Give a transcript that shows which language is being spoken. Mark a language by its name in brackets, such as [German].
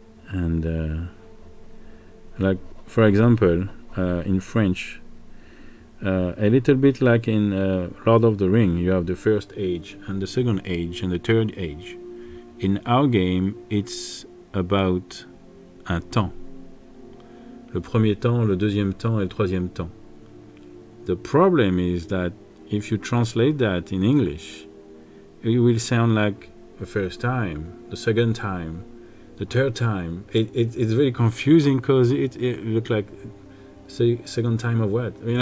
[English] And like for example, in French, a little bit like in Lord of the Ring, you have the first age and the second age and the third age. In our game, it's about un temps. [French] Le premier temps, le deuxième temps et le troisième temps. [English] The problem is that if you translate that in English, it will sound like the first time, the second time, the third time. It's very confusing, because it looks like second time of what?